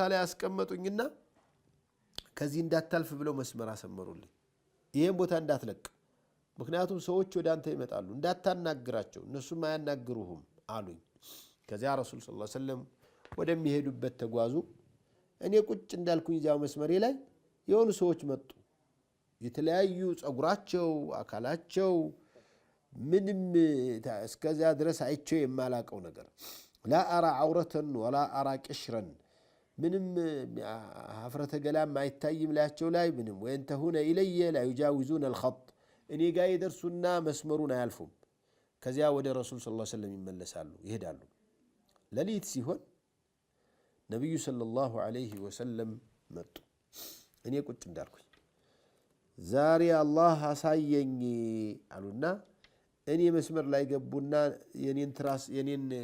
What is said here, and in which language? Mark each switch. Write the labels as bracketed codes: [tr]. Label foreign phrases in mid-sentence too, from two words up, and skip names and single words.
[am] ላይ አስቀመጡኝና ከዚህ እንዳታልፍ ብለው መስመር አሰመሩልኝ ይሄን ቦታ እንዳትለቅ ምክንያቱም ሰዎች ወደ አንተ ይመጣሉ እንዳታናግራቸው እነሱም አያናግሩህም አሉኝ ከዚያ ረሱል [ar] صلى الله عليه وسلم [am] ወደሚሄዱበት ተጓዙ እኔ ቁጭ እንዳልኩኝ እዚያው መስመሬ ላይ የሆኑ ሰዎች መጡ የተለያዩ ጸጉራቸው አካላቸው ምንም እስከዚያ ድረስ አይቸው የማላቀው ነገር [ar] لا أرى عورة ولا أرى قشرا [am] ምንም ሀፍረተ ገላም አይታይም ላያቸው ላይ ምንም [ar] وينتهون إليّ لا يجاوزون الخط [am] እኔ ጋር ይደርሱና መስመሩን አያልፉም ከዚያ ወደ ረሱል [ar] صلى الله عليه وسلم [am] ይመለሳሉ ይሄዳሉ ለሊት ሲሆን ነብዩ [ar] صلى الله عليه وسلم [am] መጡ እኔ ቁጭ እንዳልኩኝ ዛሬ አላህ አሳየኝ አሉና እኔ መስመር ላይ ገቡና የኔን ትራስ የኔን